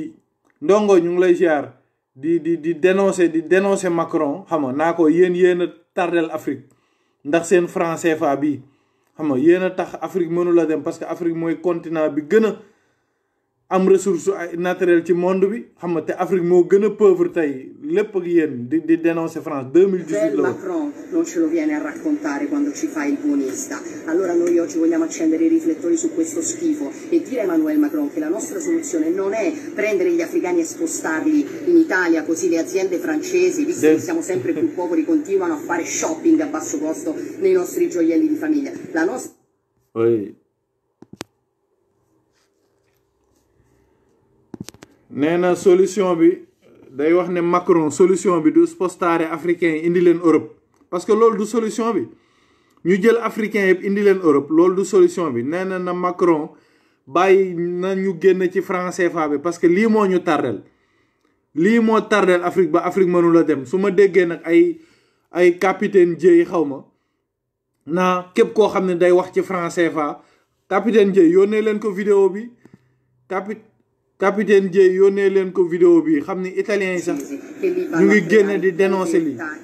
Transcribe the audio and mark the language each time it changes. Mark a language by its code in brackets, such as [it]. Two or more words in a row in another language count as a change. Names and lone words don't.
[wo] ñu ngi lay ziar di dénoncer Macron xam nga naa ko yéen a tardel Afrique ndax seen franc CFA bi xam nga yéen a tax Afrique mënu la dem [fr] parce que [wo] Afrique mooy continent bi gën a am [fr] ressource naturelle [wo] ci monde bi xam nga te Afrique moo gën a pauvre tey lépp ak yéen di dénoncer France 2018 la [it] Macron non ce lo viene a raccontare quando ci fa il buonista. Allora noi oggi vogliamo accendere i riflettori su questo schifo e dire a Emmanuel Macron che la nostra soluzione non è prendere gli africani e spostarli in Italia così le aziende francesi, visto che siamo sempre più poveri, continuano a fare shopping a basso costo nei nostri gioielli di famiglia. La nostra [wo] nee na solution bi day wax ne Macron solution bi du spostare africain yi indi leen Europe [fr] parce que [wo] loolu du solution bi ñu jël africain yëpp indi leen Europe loolu du solution bi nee na Macron bàyyi na ñu génn ci franc CFA bi [fr] parce que [wo] lii moo ñu tardel Afrique ba Afrique mënula dem su ma déggee nag ay capitaine Dièye xaw ma naa képp koo xam ne day wax ci franc CFA capitaine Dièye yónnee leen ko vidéo bi capitaine Dièye yónnee leen ko vidéo bi xam ni italien yi sax ñu ngi génne di dénoncer lii.